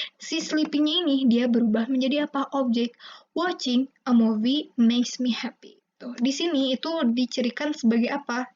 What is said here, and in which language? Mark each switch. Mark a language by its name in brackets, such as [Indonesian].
[Indonesian] Si sleepingnya ini dia berubah menjadi apa? Objek. [English] Watching a movie makes me happy. [Indonesian] Tuh, di sini itu dicirikan sebagai apa?